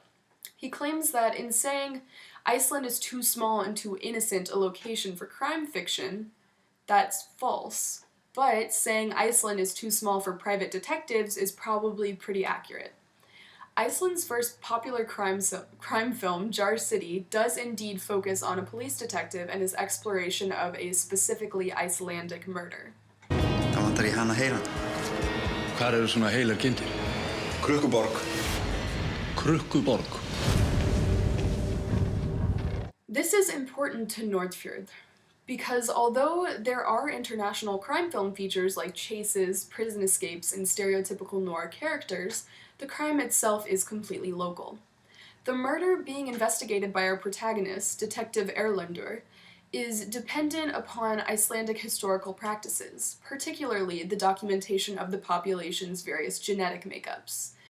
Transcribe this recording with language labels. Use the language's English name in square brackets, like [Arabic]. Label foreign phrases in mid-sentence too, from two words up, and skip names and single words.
[English] He claims that in saying Iceland is too small and too innocent a location for crime fiction, that's false. But saying Iceland is too small for private detectives is probably pretty accurate. Iceland's first popular crime film, Jar City, does indeed focus on a police detective and his exploration of a specifically Icelandic murder. [Icelandic] Það vantar í hana heilan. Hvar eru svona heilar kindir? Krukkuborg. Krukkuborg. [English] This is important to Norðfjörð, because although there are international crime film features like chases, prison escapes, and stereotypical noir characters, the crime itself is completely local. The murder being investigated by our protagonist, Detective Erlendur, is dependent upon Icelandic historical practices, particularly the documentation of the population's various genetic makeups.